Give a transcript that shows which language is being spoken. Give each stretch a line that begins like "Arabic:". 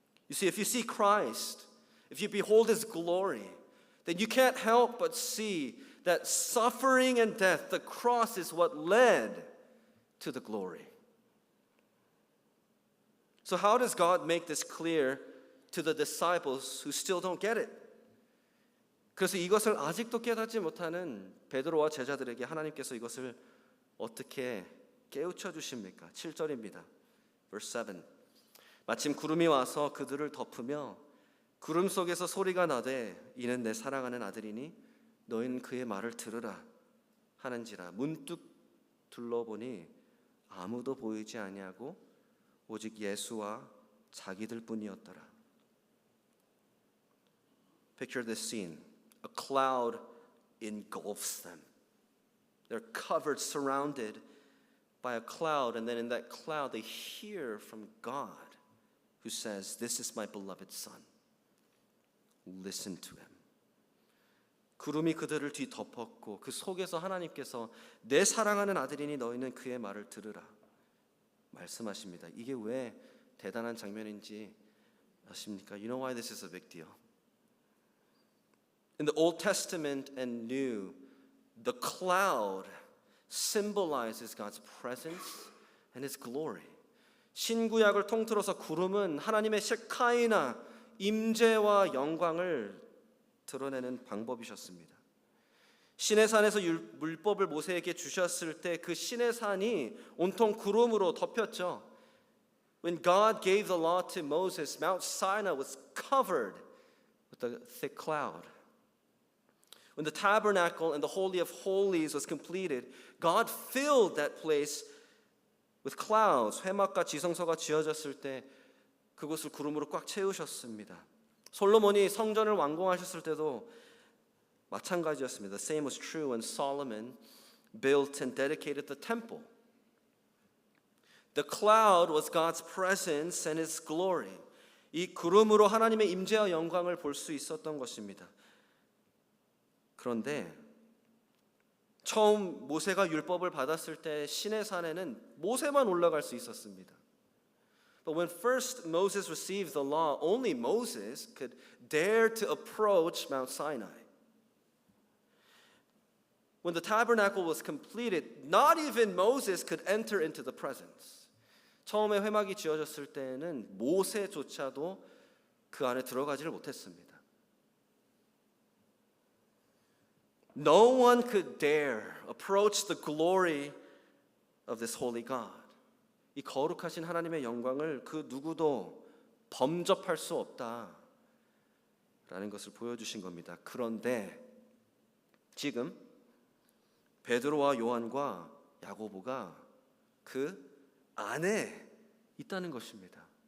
English: You see, if you see Christ, if you behold his glory, then you can't help but see that suffering and death, the cross is what led to the glory. So how does God make this clear to the disciples who still don't get it?
Korean: 그래서 이것을 아직도 깨닫지 못하는 베드로와 제자들에게 하나님께서 이것을 어떻게 깨우쳐 주십니까? 7절입니다.
English: Verse 7.
Korean: 마침 구름이 와서 그들을 덮으며 구름 속에서 소리가 나되 이는 내 사랑하는 아들이니 너희는 그의 말을 들으라 하는지라. 문득 둘러보니 아무도 보이지 아니하고 오직 예수와 자기들 뿐이었더라.
English: Picture this scene. A cloud engulfs them. They're covered, surrounded by a cloud, and then in that cloud they hear from God who says, "This is my beloved son. Listen to him."
Korean: 구름이 그들을 뒤덮었고 그 속에서 하나님께서 내 사랑하는 아들이니 너희는 그의 말을 들으라 말씀하십니다. 이게 왜 대단한 장면인지 아십니까?
English: You know why this is a big deal? In the Old Testament and New, the cloud symbolizes God's presence and His glory.
Korean: 신구약을 통틀어서 구름은 하나님의 셰카이나 임재와 영광을 드러내는 방법이셨습니다. 시내산에서 율법을 모세에게 주셨을 때 그 시내산이 온통 구름으로 덮였죠.
English: When God gave the law to Moses, Mount Sinai was covered with a thick cloud. When the tabernacle and the Holy of Holies was completed, God filled that place with clouds.
Korean: 회막과 지성소가 지어졌을 때 그곳을 구름으로 꽉 채우셨습니다. 솔로몬이 성전을 완공하셨을 때도 마찬가지였습니다.
English: The same was true when Solomon built and dedicated the temple. The cloud was God's presence and His glory.
Korean: 이 구름으로 하나님의 임재와 영광을 볼 수 있었던 것입니다. 그런데 처음 모세가 율법을 받았을 때 시내산에는 모세만 올라갈 수 있었습니다.
English: But when first Moses received the law, only Moses could dare to approach Mount Sinai. When the tabernacle was completed, not even Moses could enter into the presence.
Korean: 처음에 회막이 지어졌을 때는 모세조차도 그 안에 들어가지를 못했습니다.
English: No one could dare approach the glory of this holy God.
Korean: 이 거룩하신 하나님의 영광을 그 누구도 범접할 수 없다라는 것을 보여주신 겁니다. 그런데 지금 베드로와 요한과 야고보가 그 안에 있다는 것입니다.